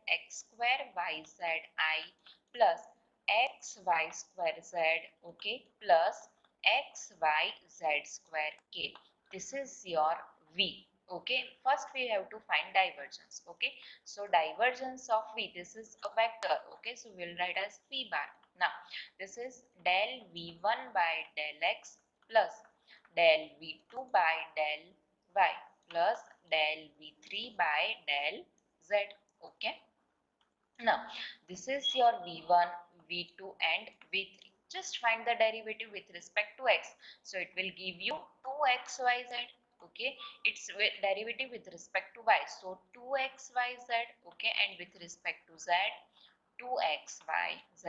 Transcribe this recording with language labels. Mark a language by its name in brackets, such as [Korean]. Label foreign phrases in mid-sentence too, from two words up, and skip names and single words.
[English] X square yzi plus xy square z, okay, plus xyz square k. This is your v. Okay, first we have to find divergence. Okay, so divergence of v, this is a vector. Okay, so we'll write as v bar. Now this is del v1 by del x plus del v2 by del y plus del v3 by del z. Okay, now this is your v1, v2 and v3. Just find the derivative with respect to x. So it will give you 2xyz. Okay, its derivative with respect to y. So 2xyz. Okay, and with respect to z, 2xyz.